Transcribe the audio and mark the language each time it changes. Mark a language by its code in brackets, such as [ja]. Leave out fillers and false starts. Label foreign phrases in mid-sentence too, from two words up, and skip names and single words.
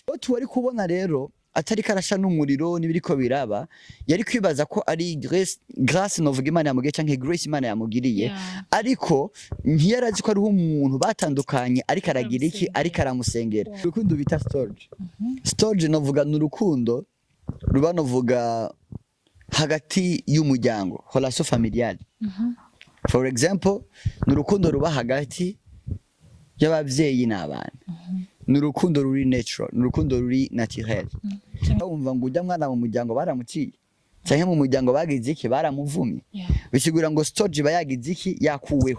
[rn] Tuwari kubona rero atari karasha n'umuriro nibiriko biraba yari kwibaza ko ari grace novuga Imana yamugiye canke grace Imana yamugiriye, ariko ntiyarazi ko ari umuntu batandukanye ariko aragira iki ariko aramusengera. Urukundo bita storge. Storge novuga n'urukundo ruba novuga hagati y'umuryango, [fr] relation familiale. [en] For example [rn] n'urukundo ruba hagati y'abavyeyi n'abana. N'urukundo ruri natural, n'urukundo ruri naturel. Umva ngo ujya mwana mu muryango baramuciye canke mu muryango bagize iki baramuvumye, bisigura ngo storge bayagize iki yakuweho.